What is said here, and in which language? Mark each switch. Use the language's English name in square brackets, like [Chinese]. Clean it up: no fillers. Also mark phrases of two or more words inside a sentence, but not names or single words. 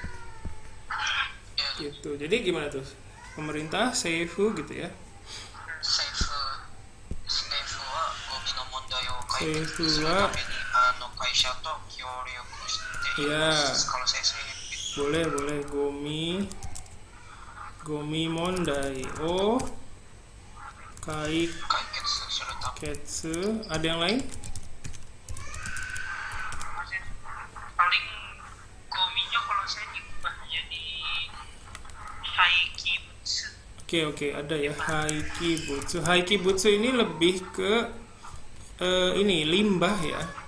[Indonesian] Gitu. Jadi gimana tuh? Pemerintah seifu gitu ya. [Japanese] 政府は ya. [Indonesian] Boleh. [Japanese] ごみ問題を解決. [Indonesian] Ada yang lain? Paling gominya kalau saya diubah jadi haikibutsu. Oke, ada ya haikibutsu. Haikibutsu ini lebih ke ini limbah ya.